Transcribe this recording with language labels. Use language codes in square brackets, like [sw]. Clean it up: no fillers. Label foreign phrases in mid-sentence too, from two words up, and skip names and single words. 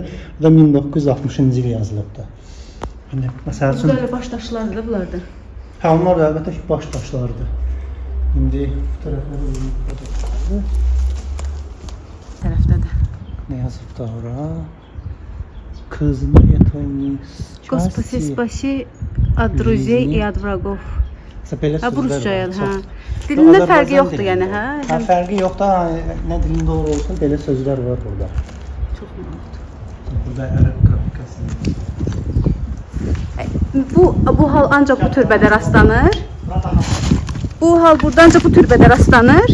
[az] Bu da 1960-cı il yazılıbdır. Məsəl üçün, burada baş daşlardır bunlardır. hə, onlar da əlbəttə ki, baş daşlardır. İndi bu tərəflərdə Tərəfdədir. nə yazıbdır ora? Kızını yatırmış. [ru] Господи, спаси от друзей и от врагов. [az] Ha, bu Rusçayadır, hə. Dilində fərqi yoxdur, yəni, hə? Hə, fərqi yoxdur, nə dilində olsa belə sözlər var burada. Çox maraqlıdır. Burada ərəb qrafikası. Bu hal ancaq bu türbədə rastlanır. Bu hal burada ancaq bu türbədə rastlanır.